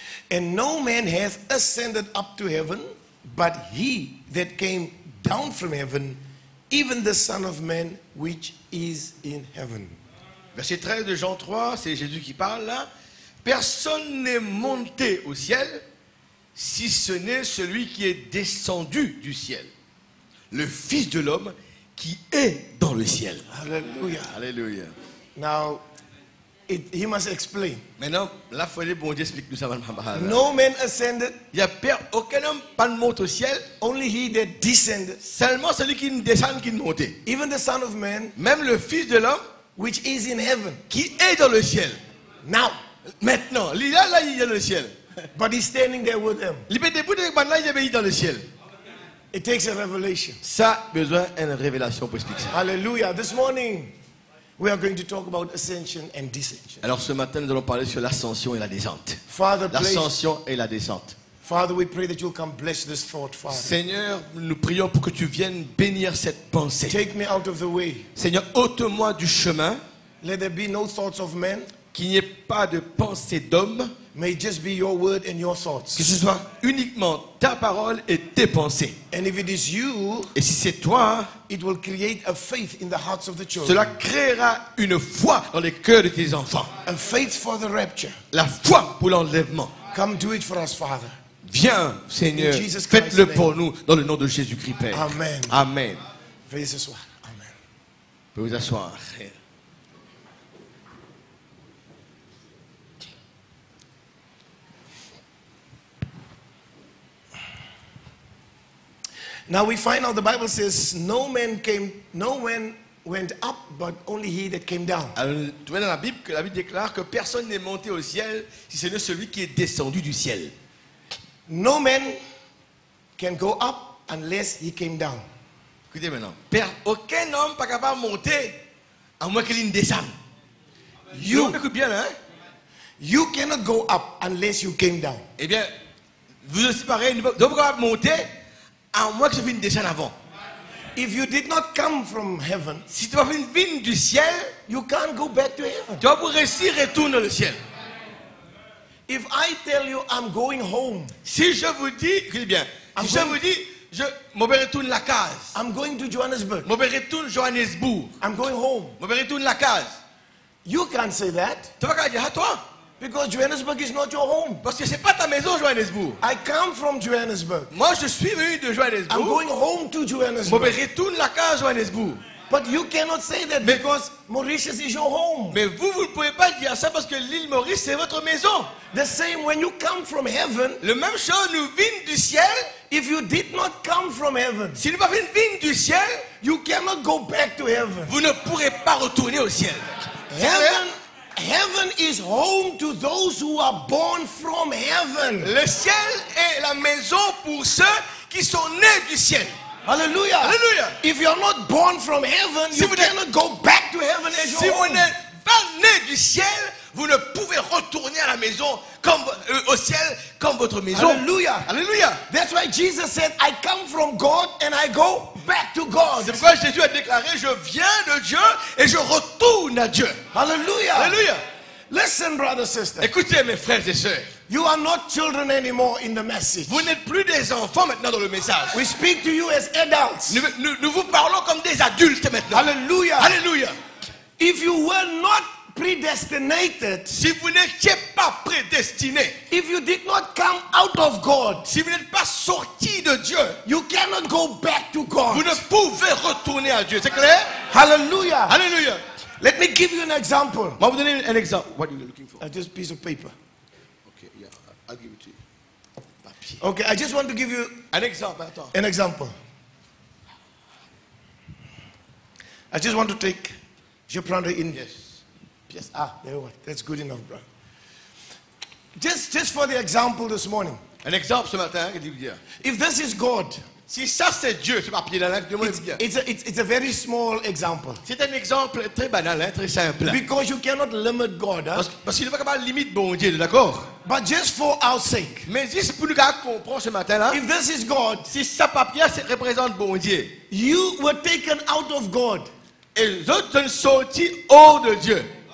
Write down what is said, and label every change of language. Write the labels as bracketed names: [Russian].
[English] And no man hath ascended up to heaven, but he that came down from heaven, even the Son of Man which is in heaven. [French] Verset 13 de Jean 3, c'est Jésus qui parle là. Personne n'est monté au ciel, si ce n'est celui qui est descendu du ciel, le Fils de l'homme qui est dans le ciel. [English] Hallelujah. [French] Alléluia. [English] Now, he must explain. [French] Maintenant, là, il faut aller, bon Dieu, explique-nous ça. [English] No man ascended, [French] Il n'y a aucun homme pas de monte au ciel, [English] only he that descended, [French] seulement celui qui descend qui monte. [English] even the Son of Man [French] Même le Fils de l'homme [English] which is in heaven. [French] qui est dans le ciel. [English] Now, [French] Maintenant, il est là, il est dans le ciel. [English] but he's standing there with them. [French] Il est debout maintenant, il est dans le ciel. [English] It takes a revelation. [French] Ça a besoin d'une révélation pour expliquer ça. [English] Hallelujah. This morning, we are going to talk about ascension and descension. [French] Alors ce matin, nous allons parler sur l'ascension et la descente. [English] Father, please, [French] L'ascension et la descente. [English] Father, we pray that you'll come bless this thought, Father. [French] Seigneur, nous prions pour que tu viennes bénir cette pensée. [English] Take me out of the way. [French] Seigneur, ôte-moi du chemin, [English] Let there be no thoughts of men. [French] qu'il n'y ait pas de pensée d'homme, [English] May it just be your word and your [French] que [English] thoughts. [French] ce soit uniquement ta parole et tes pensées. [English] And if it is you, [French] Et si c'est toi, [English] it will create a faith in the hearts of the children. [French] cela créera une foi dans les cœurs de tes enfants. [English] A faith for the rapture. [French] La foi pour l'enlèvement. [English] Come do it for us, Father. [French] Viens, Seigneur, [English] In Jesus Christ's [French] faites-le [English] name. [French] pour nous dans le nom de Jésus-Christ, Père. [English] Amen. [French] Amen. Veuillez s'asseoir. Amen. Vous pouvez vous asseoir. [English] Now we find out the Bible says no man went up, but only he that came down. [French] Alors, tu vois dans la Bible que la Bible déclare que personne n'est monté au ciel si ce n'est celui qui est descendu du ciel. [English] No man can go up unless he came down. [French] Écoutez maintenant. Aucun homme n'est pas capable de monter à moins qu'il ne descende. [English] You, [French] Écoute bien là. Hein? [English] you cannot go up unless you came down. [French] Eh bien, vous aussi pareil, vous ne pouvez pas monter à moins que je vienne descendre avant. [English] If you did not come from heaven, [French] Si tu vas venir du ciel, [English] you can't go back to heaven. [French] tu vas pour réussir retourner dans le ciel. [English] If I tell you I'm going home, [French] Si je vous dis, écoutez bien, si je vous dis, je retourne la case, [English] I'm going to Johannesburg, [French] je retourne Johannesburg, [English] I'm going home, [French] je retourne la case, [English] you can't say that [French] tu vas pas dire à toi, [English] because Johannesburg is not your home. [French] parce que c'est pas ta maison Johannesburg. [English] I come from Johannesburg. [French] Moi je suis venu de [English] I'm [French] Johannesburg, [English] going home to [French] je [English] Johannesburg. [French] retourne la case Johannesburg. [English] But you cannot say that because Mauritius is your home. [French] Mais vous ne pouvez pas dire ça parce que l'île Maurice, c'est votre maison. [English] The same when you come from heaven, [French] Le même chose, nous vînes du ciel. [English] if you did not come from heaven, [French] Si nous n'avons pas vînes du ciel, [English] you cannot go back to heaven. [French] vous ne pourrez pas retourner au ciel. [English] Heaven is home to those who are born from heaven. [French] Le ciel est la maison pour ceux qui sont nés du ciel. [English] Hallelujah. [French] Hallelujah. [English] If you're not born from heaven, [French] Si [English] you [French] vous n'êtes- [English] cannot go back to heaven as [French] Si [English] your [French] vous [English] home. [French] n'êtes pas né du ciel, vous ne pouvez retourner à la maison comme au ciel comme votre maison. [English] Hallelujah. [French] Alléluia. [English] That's why Jesus said, I come from God and I go back to God. [French] C'est pourquoi Jésus a déclaré, je viens de Dieu et je retourne à Dieu. [English] Hallelujah. [French] Alléluia. [English] Listen, brother, sister. [French] Écoutez mes frères et sœurs, [English] You are not children anymore in the message. [French] vous n'êtes plus des enfants maintenant dans le message. [English] We speak to you as adults. [French] Nous vous parlons comme des adultes maintenant. [English] Hallelujah. [French] Alléluia. [English] If you were not predestinated, [French] Si vous n'étiez pas prédestinés, [English] if you did not come out of God, [French] si vous n'êtes pas sortis de Dieu, [English] you cannot go back to [French] vous [English] God. [French] ne pouvez retourner à Dieu. C'est clair? [English] Hallelujah. [French] Alléluia. [English] Let me give you an example. [French] Moi, vous donner un exemple. [English] What are you looking for? Just a piece of paper. Okay, yeah, I'll give it to you. [French] Papier. [English] Okay, I just want to give you [French] Un exemple, attends. [English] an example. I just want to take. [French] Je prends [English] in. Yes. Yes. There you are. That's good enough, bro. Just for the example this morning. [French] Un exemple ce matin, qu'est-ce que vous dire? [English] If this is God, [French] Si ça c'est Dieu, ce papier là, bien. [English] it's a very small example. [French] C'est un exemple très banal, hein, très simple. [English] Because you cannot limit God. Huh? [French] Parce qu'il n'est pas capable de limite bon Dieu, d'accord? [English] But just for our sake, [French] Mais juste pour nous comprendre ce matin là, [English] if this is God, [French] si ça papier représente bon Dieu, [English] you were taken out of God [French] et les autres sont sortis hors de Dieu.